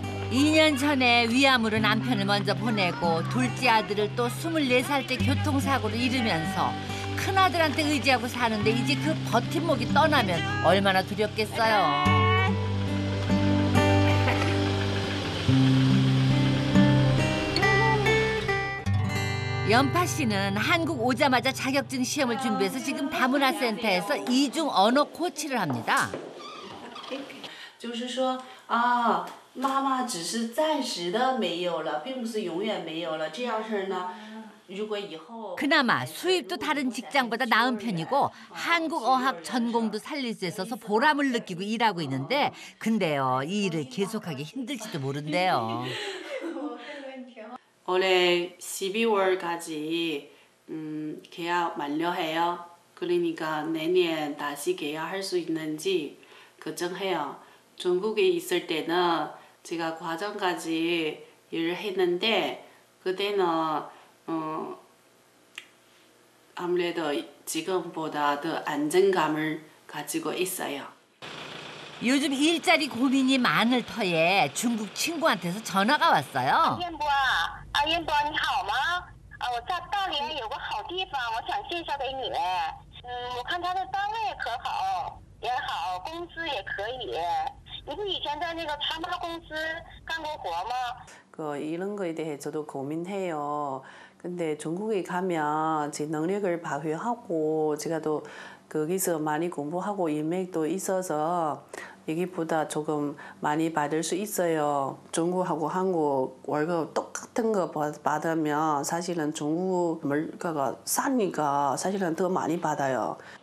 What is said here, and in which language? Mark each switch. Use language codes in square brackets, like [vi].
[ko] 2년 전에 위암으로 남편을 먼저 보내고 둘째 아들을 또 24살 때 교통사고로 잃으면서 큰아들한테 의지하고 사는데 이제 그 버팀목이 떠나면 얼마나 두렵겠어요. 연파 씨는 한국 오자마자 자격증 시험을 준비해서 지금 다문화센터에서 이중 언어 코치를 합니다. [zh] 就是说啊，妈妈只是暂时的没有了，并不是永远没有了。这样式呢，如果以后 [ko] 그나마 수입도 다른 직장보다 나은 편이고 한국 어학 전공도 살릴 수 있어서 보람을 느끼고 일하고 있는데 근데요 이 일을 계속하기 힘들지도 모른대요. 올해 12월까지 계약 만료해요. 그러니까 내년 다시 계약할 수 있는지 걱정해요. 중국에 있을 때는 제가 과정까지 일을 했는데 그때는 아무래도 지금보다 더 안정감을 가지고 있어요. 요즘 일자리 고민이 많을 터에 중국 친구한테서 전화가 왔어요. [zh] 燕波你好吗？我在大连有个好地方，我想介绍给你。我看他的单位可好，也好，工资也可以。你不以前在那个川巴公司干过活吗？ [ko] 이런 거에 대해 저도 고민해요. 근데 중국에 가면 제 능력을 발휘하고 제가 또 거기서 많이 공부하고 인맥도 있어서 여기보다 조금 많이 받을 수 있어요. 중국하고 한국 월급 똑같은 거 받으면 사실은 중국 물가가 싸니까 사실은 더 많이 받아요.